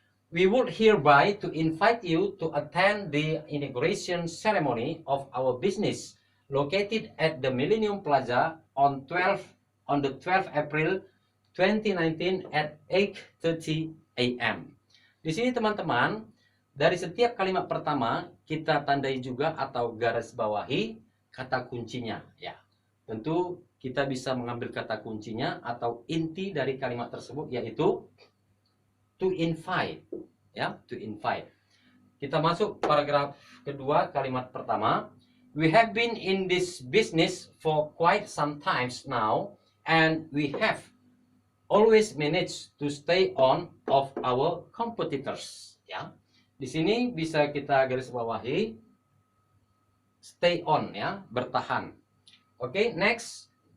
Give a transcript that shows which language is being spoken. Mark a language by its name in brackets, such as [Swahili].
[English] We would hereby to invite you to attend the inauguration ceremony of our business located at the Millennium Plaza on the 12th April 2019 at 8:30 AM. [Indonesian] Di sini teman-teman, dari setiap kalimat pertama kita tandai juga atau garis bawahi kata kuncinya, ya. Tentu kita bisa mengambil kata kuncinya atau inti dari kalimat tersebut, yaitu to invite, ya, to invite. Kita masuk paragraf kedua, kalimat pertama. [English] We have been in this business for quite some times now, and we have always managed to stay on of our competitors, ya. [Indonesian] Di sini bisa kita garis bawahi stay on, ya, bertahan. Oke, next.